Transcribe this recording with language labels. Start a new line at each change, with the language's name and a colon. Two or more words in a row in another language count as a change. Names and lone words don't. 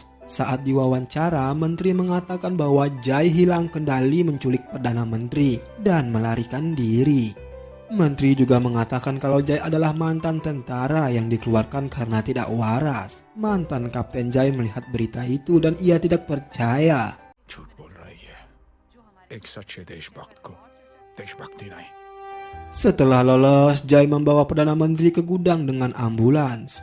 Indonesian: Saat diwawancara, menteri mengatakan bahwa Jai hilang kendali menculik Perdana Menteri dan melarikan diri. Menteri juga mengatakan kalau Jai adalah mantan tentara yang dikeluarkan karena tidak waras. Mantan Kapten Jai melihat berita itu dan ia tidak percaya.
Hindi: झूठ बोल रहा है ये एक सच्चे देशभक्त को देशभक्ति नहीं।
Indonesian: Setelah lolos, Jai membawa Perdana Menteri ke gudang dengan ambulans.